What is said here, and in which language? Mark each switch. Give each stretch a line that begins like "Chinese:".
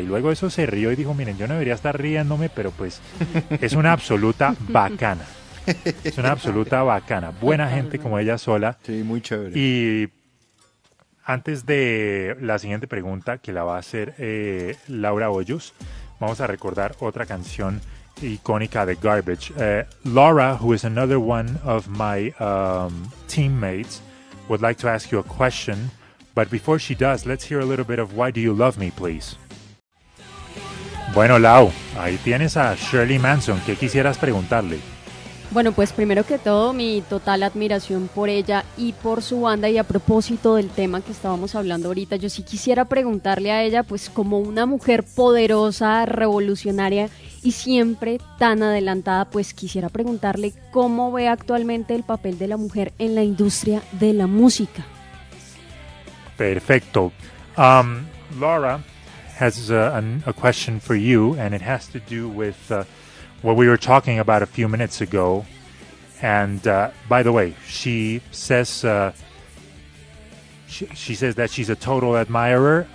Spanish: Y luego eso se rió y dijo, miren, yo no debería estar riéndome, pero pues es una absoluta bacana. Es una absoluta bacana. Buena gente como ella sola. Sí, muy chévere. Y antes de la siguiente pregunta, que la va a hacer Laura Hoyos, vamos a recordar otra canción icónica de Garbage.
English: Laura, who is another one of my teammates, would like to ask you a question. But before she does, let's hear a little bit of Why Do You Love Me, please.
Spanish: Bueno, Lau, ahí tienes a Shirley Manson. ¿Qué quisieras preguntarle? Bueno, pues primero que todo, mi total admiración por ella y por su banda. Y a propósito del tema que estábamos hablando ahorita, yo sí quisiera preguntarle a ella, pues como una mujer poderosa, revolucionaria y siempre tan adelantada, pues quisiera preguntarle cómo ve actualmente el papel de la mujer en la industria de la música. Perfecto.
English: Laura has a question for you, and it has to do with what we were talking about a few minutes ago. And by the way, she says that she's a total admirer.